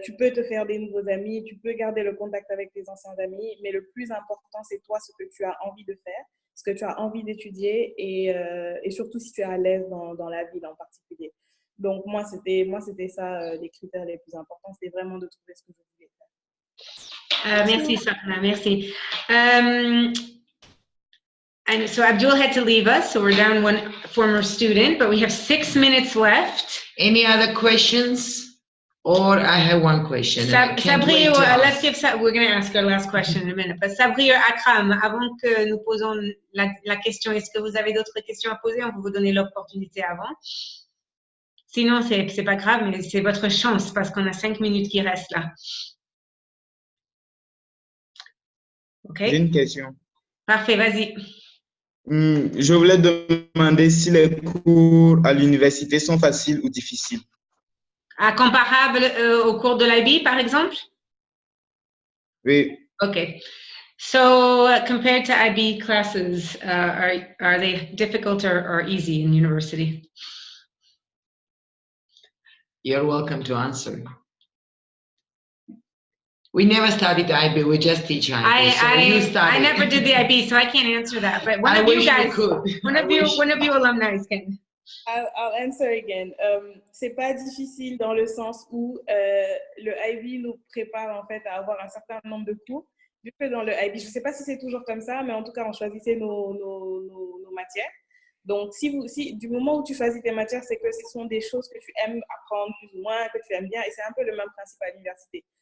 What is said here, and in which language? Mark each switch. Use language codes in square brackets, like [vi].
[fr] Tu peux te faire des nouveaux amis, tu peux garder le contact avec tes anciens amis, mais le plus important, c'est toi, ce que tu as envie de faire, ce que tu as envie d'étudier et surtout si tu es à l'aise dans la ville en particulier. Donc, moi, c'était ça, les critères les plus importants, c'était vraiment de trouver ce que je voulais faire. Merci, Sakna. Merci. [en] And so Abdul had to leave us, so we're down one former student, but we have 6 minutes left. Any other questions? Or I have one question. Sabri, let's give, we're going to ask our last question in a minute. [fr] But Sabri Akram, avant que nous posons la question, est-ce que vous avez d'autres questions à poser? On peut vous donner l'opportunité avant. Sinon, c'est pas grave, mais c'est votre chance parce qu'on a 5 minutes qui restent là. OK. J'ai une question. Parfait, vas-y. Je voulais demander si les cours à l'université sont faciles ou difficiles. Comparable au cours de l'IB, par exemple? Oui. [en] Okay. So compared to IB classes, are they difficult or easy in university? You're welcome to answer. We never studied IB, we just teach IB. I never did the IB, so I can't answer that. But one of you guys, one of you alumni can. I'll answer again. [fr] C'est pas difficile dans le sens où le IB nous prépare en fait à avoir un certain nombre de cours. Vu que dans le IB, je sais pas si c'est toujours comme ça, mais en tout cas, on choisissait nos matières. Donc, si du moment où tu choisis tes matières, c'est que ce sont des choses que tu aimes apprendre plus ou moins, que tu aimes bien, et c'est un peu le même principe à l'université.